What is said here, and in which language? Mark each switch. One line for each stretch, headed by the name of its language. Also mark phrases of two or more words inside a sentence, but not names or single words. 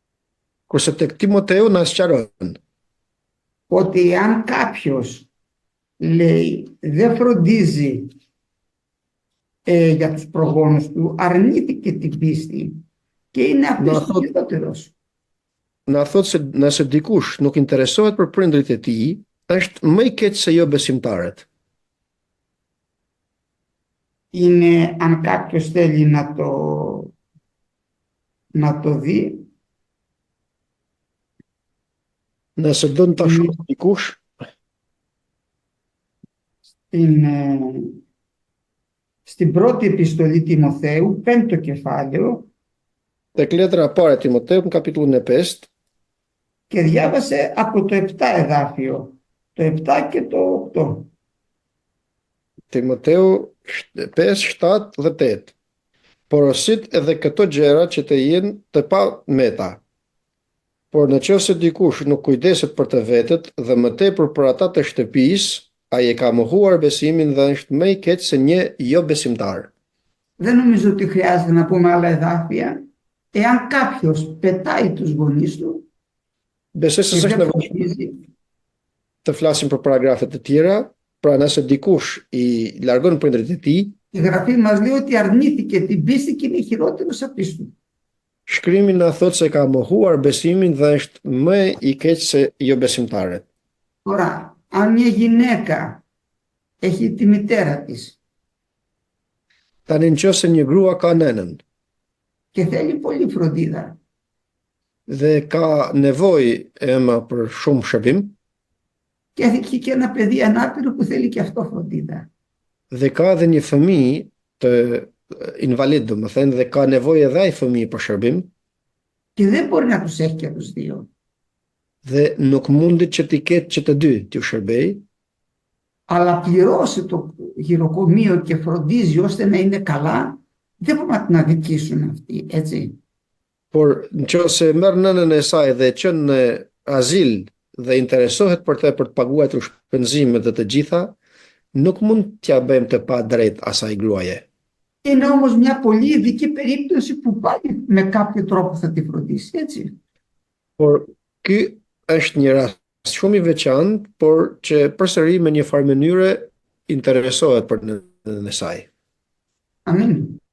Albanian: Kurse tek Timoteu na sqaron
Greek: Ότι αν κάποιος λέει, δεν φροντίζει για τους προγόνους του, αρνήθηκε την πίστη και είναι απιστοποιότερος.
Albanian: Na thot se nëse dikush nuk interesohet për prindrit e tij, është më i keq se jo besimtarët.
Greek: Είναι, αν κάποιος θέλει να το δει,
Albanian: Nëse do të ta shohë dikush,
Greek: στην πρώτη επιστολή Τιμοθέου, 5ο κεφάλαιο,
Albanian: tek letra e parë e Timoteut në kapitullin e 5,
Greek: και διάβασε από το 7 εδάφιο, το 7 και το 8.
Albanian: Timoteu 5, 7 dhe 8. Porosit edhe këto gjëra që të jenë të pa meta. Por në qoftë se dikush nuk kujdeset për të vetët dhe më tepër për ata të shtëpisë, ai e ka mohuar besimin dhe është më i keq se një jo besimtar.
Greek: Δεν νομίζω ότι χρειάζεται να πούμε άλλα εδάφια. Εάν κάποιος πετάει τους γονείς του
Albanian: Besoj se
Greek: και
Albanian: s'është
Greek: δεν
Albanian: nevojë
Greek: φροντίζει,
Albanian: të flasim për paragrafe të tjera, pra nëse dikush i largon prindërit e tij,
Greek: η Γραφή μας λέει ότι αρνήθηκε την πίστη και είναι χειρότερος απίστου.
Albanian: shkrimi na thot se ka mohuar besimin dhe është më i keq se jo besimtarët.
Greek: Τώρα, αν μια γυναίκα έχει τη μητέρα της
Albanian: Tani nëse një grua ka nënën
Greek: και θέλει πολύ φροντίδα,
Albanian: dhe ka nevojë ema për shumë shërbim,
Greek: και έχει και ένα παιδί ανάπηρο που θέλει και αυτό φροντίδα,
Albanian: dhe ka edhe një fëmijë të invalid, domethënë, dhe ka nevojë edhe ai fëmijë për shërbim,
Greek: και δεν μπορεί να τους έχει και τους δύο,
Albanian: dhe nuk mundet që t'i ketë që të dy t'ju shërbej,
Greek: αλλά πληρώσει το γυροκομείο και φροντίζει ώστε να είναι καλά, δεν μπορούμε να την αδικήσουν αυτοί, έτσι.
Albanian: por nëse merr nënën e saj dhe qen në azil dhe interesohet për të paguar shpenzimet dhe të gjitha, nuk mund t'ja bëjmë të pa drejt asaj gruaje.
Greek: Είναι όμως μια πολύ ειδική περίπτωση που πάλι με κάποιο τρόπο θα τη φροντίσει, έτσι.
Albanian: Por ky është një rast shumë i veçantë, por që përsëri me një farë mënyre interesohet për nënën e saj.
Greek: Αμήν.